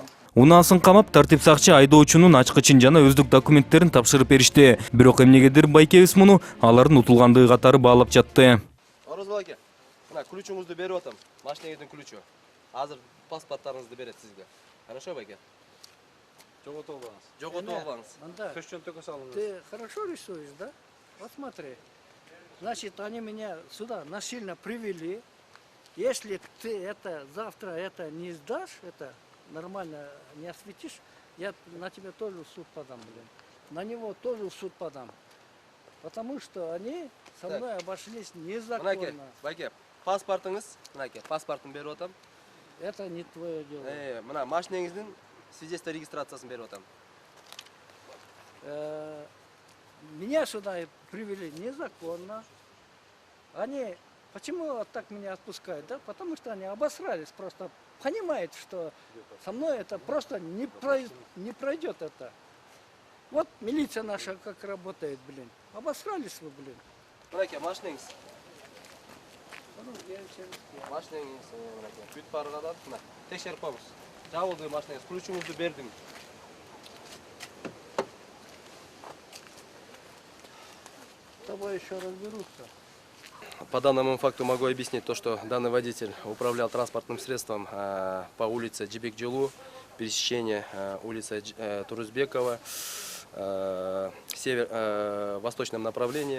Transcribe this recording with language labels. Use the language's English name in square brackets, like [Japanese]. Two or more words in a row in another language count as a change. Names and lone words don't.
[Kyrgyz] Унаасын камап, тартип сакчы айдоочунун ачкычын жана өздүк документтерин тапшырып беришти. Бирок эмнегедир байкебиз муну алардын утулгандыгы катары баалап жатты. Орозбол аке, мына ключуңузду берип атам, машинеңиздин ключу. Азыр паспорттарыңызды берет сизге. [Russian] Хорошо, байке? [Kyrgyz] Жоготуп албаңыз. Жоготуп албаңыз. Мында. Көчтөн төкө салыңыз. [Russian] Ты хорошо рисуешь, да? Вот смотри. Значит, они меня сюда насильно привели. Если ты это завтра это не сдашь, это нормально не осветишь, я на тебя тоже в суд подам, блин. На него тоже в суд подам. Потому что они со мной обошлись незаконно. [Kyrgyz] Байке, паспортыңыз, мынаке, паспортун берип атам. [Russian] Это не твое дело. [Kyrgyz] Мына машинеңиздин свидетельство регистрациясын берип атам. [Russian] Меня сюда привели незаконно. Они почему вот так меня отпускают, да? Потому что они обосрались, просто понимают, что со мной это просто не пройдет это. Вот милиция наша как работает, блин. Обосрались вы, блин. [Kyrgyz] Мынаке, машинеңиз. Машинеңиз, мынаке. Бүт баргадан, мына, текшерип коюңуз. Жабылды машинеңиз, ключуңузду бердим. [Russian] С тобой еще разберутся. По данному факту могу объяснить то, что данный водитель управлял транспортным средством по улице Джибек-Джилу, пересечение улицы Турузбекова, в восточном направлении.